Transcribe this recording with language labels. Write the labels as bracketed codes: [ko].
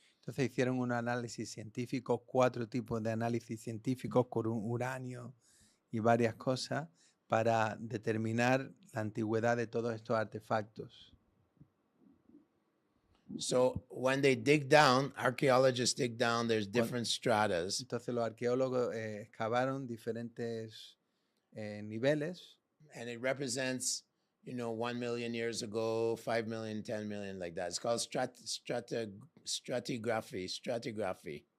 [es] Entonces hicieron un análisis científico, 4 tipos de análisis científicos con uranio y varias cosas para determinar la antigüedad de todos estos artefactos. [en] So when they dig down, archaeologists dig down, there's different stratas. [es] Entonces los arqueólogos excavaron diferentes niveles. [en] And it represents, 1 million years ago, 5 million, 10 million, like that. It's called stratigraphy.